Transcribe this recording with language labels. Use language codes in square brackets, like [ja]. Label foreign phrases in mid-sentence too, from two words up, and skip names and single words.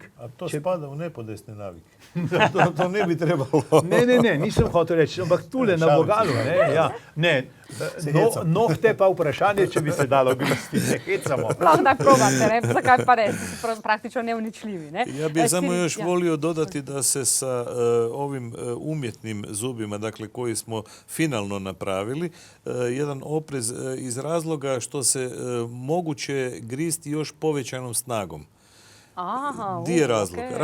[hr] A to spada u nepodesne navike. To ne bi trebalo. [sl] Ne, nisem hotel reči, ampak tule na vogalu. Nohte pa vprašanje, če bi se dalo gristi, ne hecamo. Lahko probate, ne? Zakaj pa ne? Praktično neuničljivi. Ne? [hr] Ja bih samo još volio dodati da se sa ovim umjetnim zubima, dakle koji smo finalno napravili, jedan oprez iz razloga što se moguće gristi još povećanom snagom. Di je razlog? Okay.